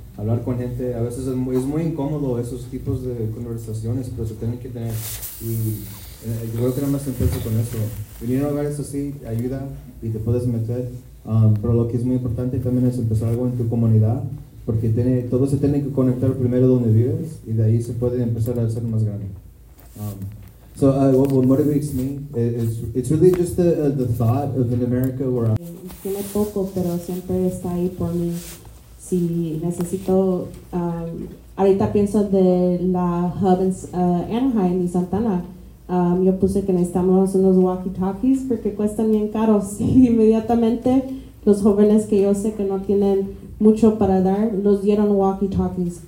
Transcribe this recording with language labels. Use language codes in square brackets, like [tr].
[es] Hablar con gente, a veces es muy incómodo esos tipos de conversaciones, pero se tienen que tener. Y creo que nada más empiezo con eso. Venir a lugares así ayuda y te puedes meter. Pero lo que es muy importante también es empezar algo en tu comunidad, porque todo se tiene que conectar primero donde vives y de ahí se puede empezar a hacer más grande. [en] What motivates me is it's really just the thought of an America where I'm. [es] Tiene poco, pero siempre está ahí por mí. Si necesito, ahorita pienso de la hub en Anaheim y Santa Ana. Yo puse que necesitamos unos walkie-talkies porque cuestan bien caros. Y inmediatamente los jóvenes que yo sé que no tienen mucho para dar, los dieron walkie-talkies.